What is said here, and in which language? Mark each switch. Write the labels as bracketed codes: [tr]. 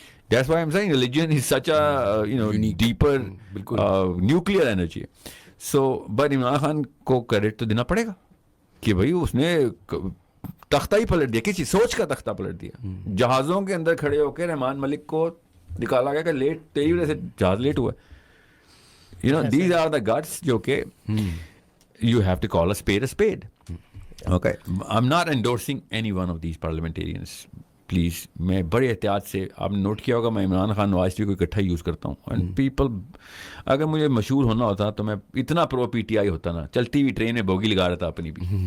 [en] That's why I'm saying religion is such a, you know, deeper nuclear energy. [ur] So, but Imran Khan کو credit تو دینا پڑے گا کہ بھائی اس نے تختہ ہی پلٹ دیا, کسی سوچ کا تختہ پلٹ دیا. جہازوں کے اندر کھڑے ہو کے رحمان ملک کو نکالا گیا کہ لیٹ, تیری وجہ سے جہاز لیٹ ہوا. [en] You know, these are the guts [ur] جو کہ [en] you have to call a spade. Okay, I'm not endorsing any one of these parliamentarians. [ur] Please, میں بڑے احتیاط سے, آپ نے نوٹ کیا ہوگا میں عمران خان نواز شریف کو اکٹھا یوز کرتا ہوں. [en] and people, [ur] اگر مجھے مشہور ہونا ہوتا تو میں اتنا پرو پی ٹی آئی ہوتا نا, چلتی ہوئی ٹرین میں بوگی لگا رہا تھا اپنی بھی.